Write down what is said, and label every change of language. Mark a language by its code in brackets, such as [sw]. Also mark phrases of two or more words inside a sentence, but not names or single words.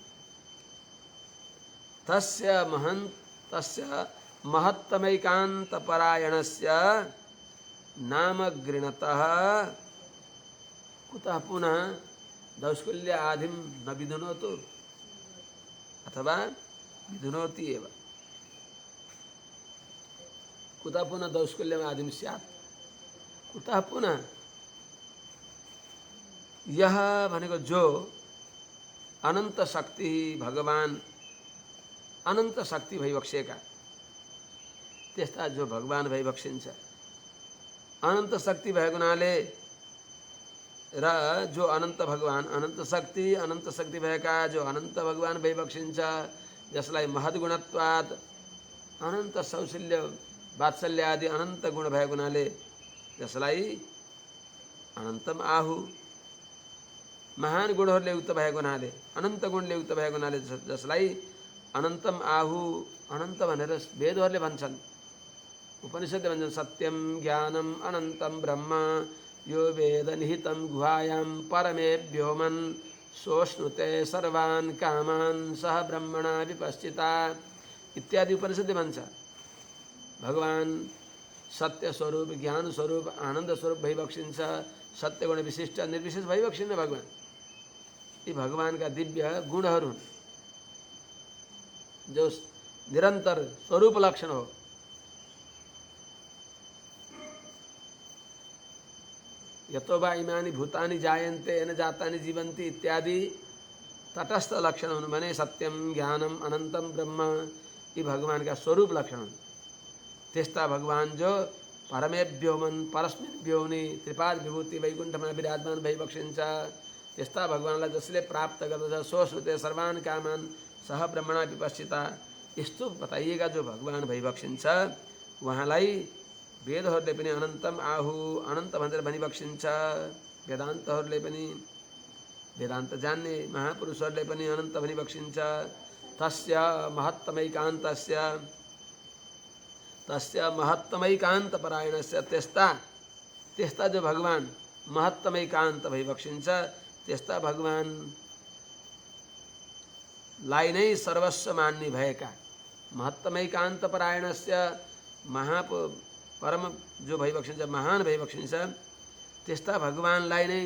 [sa] तस्य महत्तमैकान्तपरायणस्य नाम गृणतः कुतः पुनः दौष्कुल्य आदिम न विधुनोतु अथवा विधुनोति एव। कुतः पुनः दौष्कुल्यम आदिम स्यात्, कुतः पुनः [ne] यह भनेको जो अनंत शक्ति भगवान अनंत शक्ति भइबक्सेका त्यस्ता जो भगवान भइबक्सिन्छ। अनंत शक्ति भएको हुनाले र जो अनंत भगवान अनंत शक्ति भएका जो अनंत भगवान भइबक्सिन्छ जसलाई महद्गुणत्वात् अनंत सौशील्य वात्सल्य आदि अनंत गुण भएको हुनाले जसलाई [sa] अनन्तम आहु। [ne] महान गुणहरूले युक्त भएको हुनाले अनंत गुणले युक्त भएको हुनाले जसलाई [sa] अनन्तम आहु [ne] अनंत भनेर वेदहरूले भन्छन्, उपनिषदले भन्छन्। [sa] सत्यम ज्ञानम अनंतम ब्रह्म यो वेद निहितं गुहायां परमे व्योमन् सोष्णुते सर्वान् कामान् सह ब्रह्मणा विपश्चिता इत्यादि [ne] उपनिषदले भन्छ। भगवान सत्य स्वरूप ज्ञान स्वरूप आनंद स्वरूप भइबक्सिन्छ। सत्य गुण विशिष्ट निर्विशेष भइबक्सिन्न भगवान। यी भगवानका दिव्य गुणहरू हुन् जो निरंतर स्वरूप लक्षण हो। [sa] यतो वा इमानि भूतानि जायन्ते येन जातानि जीवन्ति [ne] इत्यादि तटस्थ लक्षण हुन् भने [sa] सत्यम ज्ञानम अनंतम ब्रह्म [ne] यी भगवान का स्वरूप लक्षण हुन्। त्यस्ता भगवान जो [sa] परमे व्योमन परस्मिन् व्योमनि [ne] त्रिपाद विभूति वैकुण्ठमा विराजमान भइबक्सिन्छ त्यस्ता भगवानलाई जसले प्राप्त गर्दछ [sa] सोष्णुते सर्वान् कामान् सह ब्रह्मणा विपश्चिता [ne] यस्तो बताइएका जो भगवान भइबक्सिन्छ उहाँलाई वेदहरूले पनि [sa] अनन्तम आहु [ne] अनन्त भनेर भनिबक्सिन्छ। वेदान्तहरूले पनि वेदान्त जान्ने महापुरुषहरूले पनि अनन्त भनिबक्सिन्छ। [sa] तस्य महत्तमैकान्तपरायणस्य [ne] त्यस्ता जो भगवान महत्तमैकान्त भइबक्सिन्छ त्यस्ता भगवानलाई नै सर्वस्व मान्ने भएका महत्तमैकान्तपरायणस्य परम जो भइबक्सिन्छ महान भइबक्सिन्छ त्यस्ता भगवानलाई नै